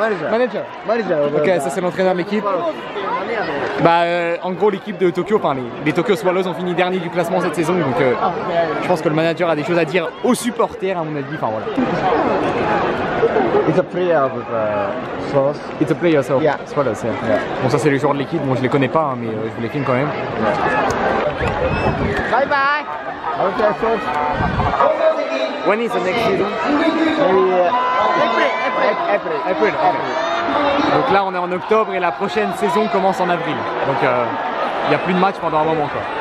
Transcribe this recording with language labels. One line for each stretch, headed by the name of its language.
French: Manager. Ok, ça c'est l'entraîneur de l'équipe. Bah, en gros, l'équipe de Tokyo, enfin les Tokyo Swallows ont fini dernier du classement cette saison, donc je pense que le manager a des choses à dire aux supporters, à mon avis. Enfin voilà.
English: It's a player of Swallows. It's a player, so Yeah. Swallows. Yeah.
French: Bon, ça c'est les joueurs de l'équipe. Bon, je les connais pas, hein, mais je vous les filme quand même.
English: Bye bye. Okay, coach. When is the next season? April. April.
French: Donc là, on est en octobre et la prochaine saison commence en avril. Donc il n'y a plus de match pendant un moment quoi.